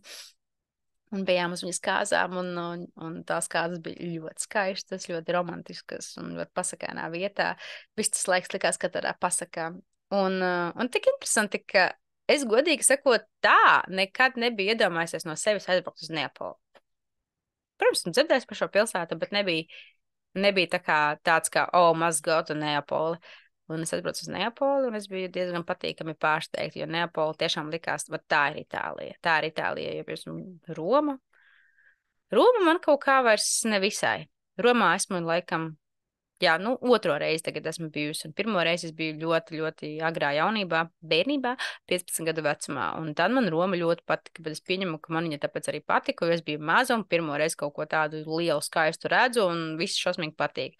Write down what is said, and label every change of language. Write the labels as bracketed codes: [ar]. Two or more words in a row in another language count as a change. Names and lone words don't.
[lv] Un bijām uz viņas kāzām, un tās kāzas bija ļoti skaistas, ļoti romantiskas un ļoti pasakainā vietā. Viss tas laiks likās, ka tādā pasakā. Un tik interesanti, ka es godīgi sakot tā, nekad nebiju iedomājusies no sevis aizbraukt uz Neapoli. Protams, esmu dzirdējis par šo pilsētu, bet nebija tāds kā, [en] must go to Neapoli. [lv] Un es aizbraucu uz Neapoli, un es biju diezgan patīkami pārsteigta, jo Neapoli tiešām likās, tā ir Itālija. Tā ir Itālija, jo pirms Roma man kaut kā vairs nevisai. Romā esmu laikam, jā, otro reizi tagad esmu bijusi, un pirmo reizi es biju ļoti, ļoti agrā jaunībā, bērnībā, 15 gadu vecumā, un tad man Roma ļoti patika, bet es pieņemu, ka man viņa tāpēc arī patika, jo es biju maza, un pirmo reizi kaut ko tādu lielu, skaistu redzu, un viss šausmīgi patīk.